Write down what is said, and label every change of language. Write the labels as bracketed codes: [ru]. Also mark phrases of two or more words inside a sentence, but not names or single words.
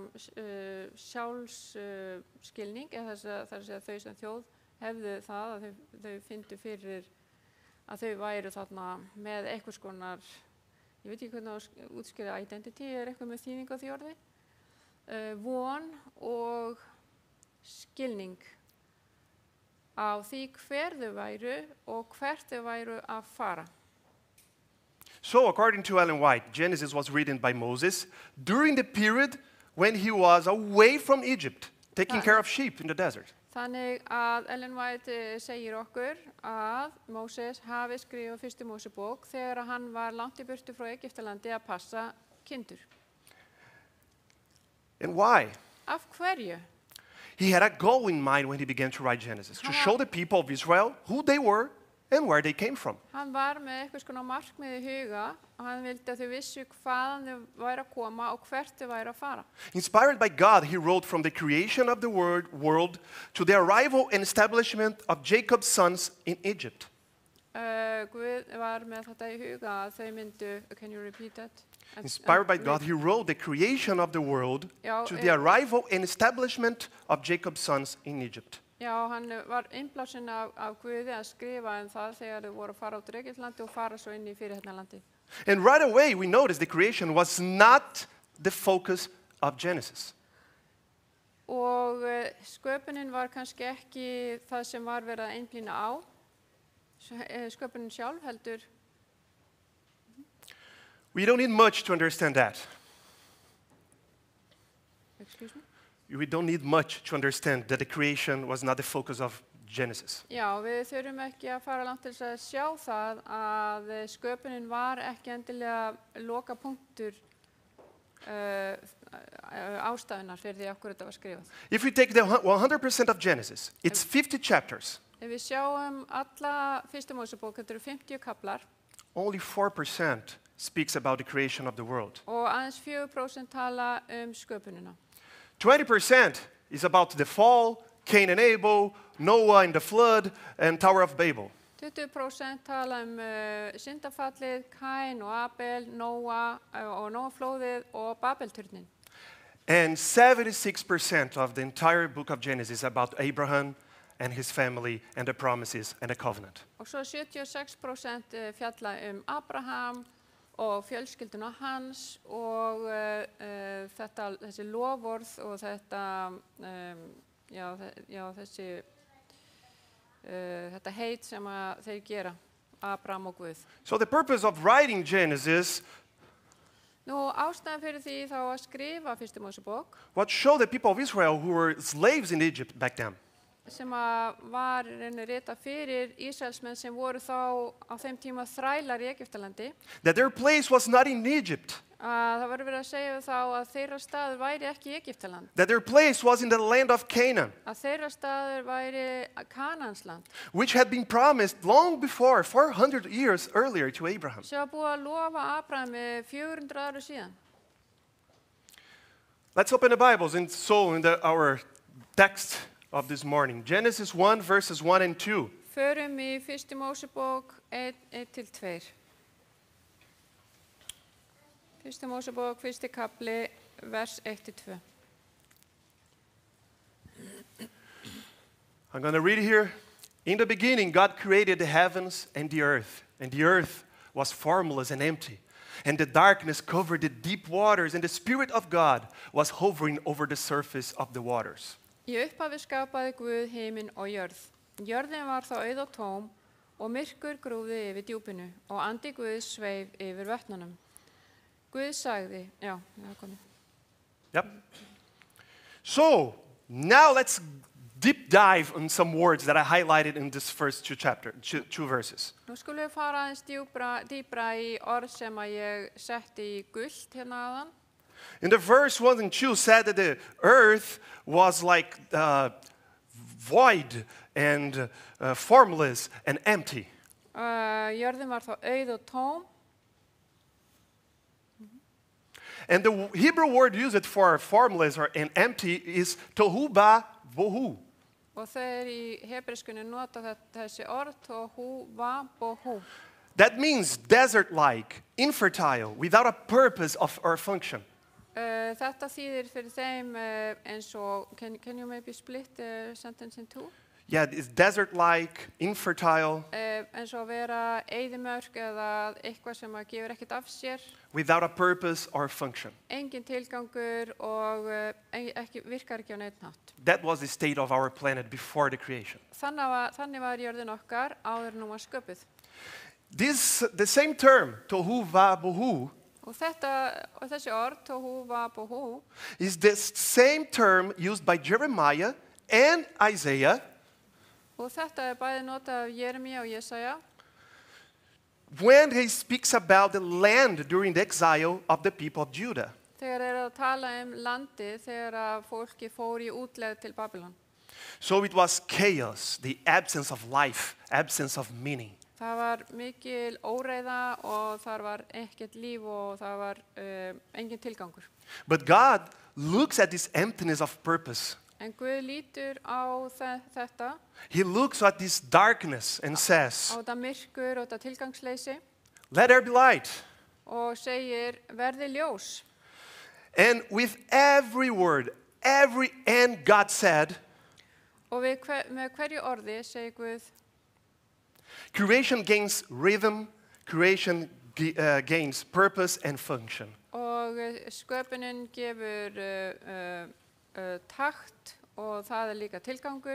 [is] sjálfsskilning, eða þar að segja þau sem þjóð hefðu það að þau fyndu fyrir að þau væru þarna með einhvers konar, ég veit ekki hvernig að útskýra identity, eitthvað með þýðing á því orði, von og skilning á því hver þau væru og hvert þau væru að fara. [en] So, according to Ellen White, Genesis was written by Moses during the period when he was away from Egypt, taking care of sheep in the desert. [is] Þannig að Ellen White segir okkur að Móses hafi skrifað fyrstu Mósebók þegar hann var langt í burtu frá Egyptalandi að passa kindur. [en] And why? [is] Af hverju? [en] He had a goal in mind when he began to write Genesis, to show the people of Israel who they were and where they came from. [is] Hann var með eitthvað svona markmið í huga og hann vildi að þau vissu hvaðan þau væru að koma og hvert þau væru að fara. [en] Inspired by God, he wrote from the creation of the world to the arrival and establishment of Jacob's sons in Egypt. [is] Guð var með þetta í huga að þau myndu, [en] can you repeat that? Inspired by God, he wrote the creation of the world to the arrival and establishment of Jacob's sons in Egypt. [is] Já, hann var innblásinn af Guði að skrifa það þegar þau voru að fara út úr Egyptalandi og fara svo inn í fyrirheitnarlandi. [en] And right away we notice the creation was not the focus of Genesis. [is] Og sköpunin var kannski ekki það sem var verið að einblína á. Sköpunin sjálf heldur. [en] We don't need much to understand that. Excuse me? We don't need much to understand that the creation was not the focus of Genesis. [is] Já, við þurfum ekki að fara langt til að sjá það að sköpunin var ekki endilega loka punktur ástæðunar fyrir því okkur þetta var skrifað. [en] If we take the 100% of Genesis, it's 50 chapters. [is] Ef við sjáum alla fyrstu Mósebók, þetta eru 50 kaplar. [en] Only 4% speaks about the creation of the world. [is] Og aðeins 4% tala sköpunina. [en] 20% is about the fall, Cain and Abel, Noah and the flood, and Tower of Babel. [is] 20% tala syndafallið, Kain og Abel, Nóa og Nóaflóðið og Babelturnin. [en] And 76% of the entire book of Genesis is about Abraham and his family and the promises and the covenant. [is] Og svo 76% fjalla Abraham og fjölskylduna hans og þessi loforð og þetta heit sem að þeir gera, Abraham og Guð. [en] So the purpose of writing Genesis [is] Nú, ástæðan fyrir því þá að skrifa fyrstu Mósebók, [en] what show the people of Israel who were slaves in Egypt back then. [is] sem að var rita fyrir Ísraelsmenn sem voru þá á þeim tíma þrælar í Egyptalandi, [en] That their place was not in Egypt. [is] að það var verið að segja þá að þeirra staður væri ekki í Egyptaland, [en] That their place was in the land of Canaan, [is] að þeirra staður væri Kanansland, [en] which had been promised long before, 400 years earlier to Abraham. [is] sem var búið að lofa Abrahami 400 ára síðan. [en] Let's open the Bibles and so in our text of this morning. Genesis 1, verses 1 and 2. [is] Förum í fyrstu Mósebók 1-2. Fyrstu Mósebók, fyrsti kapli, vers 1-2. [en] I'm going to read it here. In the beginning, God created the heavens and the earth was formless and empty. And the darkness covered the deep waters, and the Spirit of God was hovering over the surface of the waters. [is] Í upphafi skapaði Guð himinn og jörð. Jörðin var þá auð og tóm og myrkur grúfði yfir djúpinu og andi Guðs sveif yfir vötnunum. Guð sagði, já, það er komið. [en] Yep. So, now let's deep dive on some words that I highlighted in this first two verses. [is] Nú skulum við fara aðeins dýpra í orð sem að ég setti í gult hérna áðan. [en] In the verse 1 and 2 said that the earth was like void and formless and empty. [is] Jörðin var þá auð og tóm. [en] And the Hebrew word used for formless and empty is [he] תהו ובהו. [is] Og þeir í hebreskunni nota þessi orð [he] תהו ובהו. [en] That means desert-like, infertile, without a purpose or function. [is] Þetta þýðir fyrir þeim eins og, [en] can you maybe split the sentence in two? Yeah, it's desert-like, infertile, [is] Eins og vera eyðimörk eða eitthvað sem að gefur ekkert af sér, [en] without a purpose or function. [is] engin tilgangur og virkar ekki á neitt hátt. [en] That was the state of our planet before the creation. [is] Þannig var jörðin okkar áður en hún var sköpuð. [en] The same term, [he] תהו ובהו, [is] Og þessi orð, [he] תהו ובהו, [en] is the same term used by Jeremiah and Isaiah [is] og þetta bæði notað af Jeremíu og Jesaja, [en] when he speaks about the land during the exile of the people of Judah. [is] þegar að tala landið þegar að fólki fór í útlegð til Babylon. [en] So it was chaos, the absence of life, absence of meaning. [is] Það var mikil óreiða og þar var ekkert líf og það var engin tilgangur. [en] But God looks at this emptiness of purpose. [is] En Guð lítur á þetta, [en] He looks at this darkness and [is] á [en] says, [is] þetta myrkur og þetta tilgangsleysi [en] let there be light. [is] og segir verði ljós. [en] And with every word, every end God said, [is] Og með hverju orði segir Guð, [en] creation gains rhythm, creation gains purpose and function. [is] og sköpunin gefur takt og það líka tilgangur.